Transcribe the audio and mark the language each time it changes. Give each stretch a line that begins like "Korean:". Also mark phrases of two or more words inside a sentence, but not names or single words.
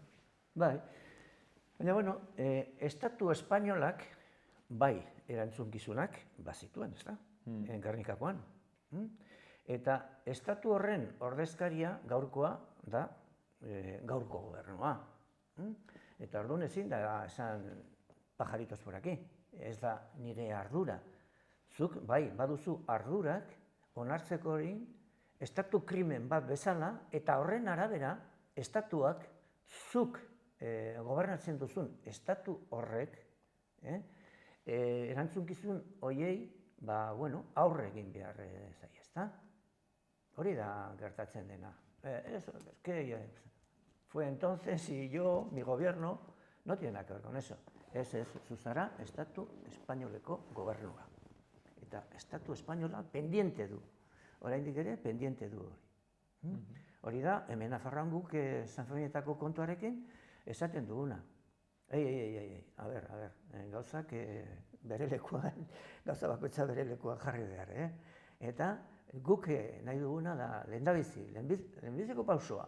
Basque: Bai, baina, Estatu espainolak, bai, erantzunkizunak, bazituen, ez da, Gernikakoan. Eta Estatu horren ordezkaria gaurkoa da gaurko gobernua. Eta orduan ezin da esan
Spanish: pajaritos por aquí,
Basque: ez da nire ardura. Zuk, bai, baduzu ardurak onartzeko hori estatu krimen bat bezala, eta horren arabera, estatuak zuk gobernatzen duzun estatu horrek, erantzunkizun horiei, aurre egin behar zai, ezta? Hori da gertatzen dena.
Spanish: Fue entonces y yo, mi gobierno, no tiene nada que ver con eso.
Basque: Zuzara estatu espainoleko gobernua. Eta estatu espainola pendiente du. Oraindik ere pendiente du hori. Hori da, hemen Nafarroan guk San Ferminetako kontuarekin esaten duguna. A ber, gauzak bere lekuan, gauza bakoitza bere lekuan jarri behar, Eta guk nahi duguna da lehenbiziko pausoa.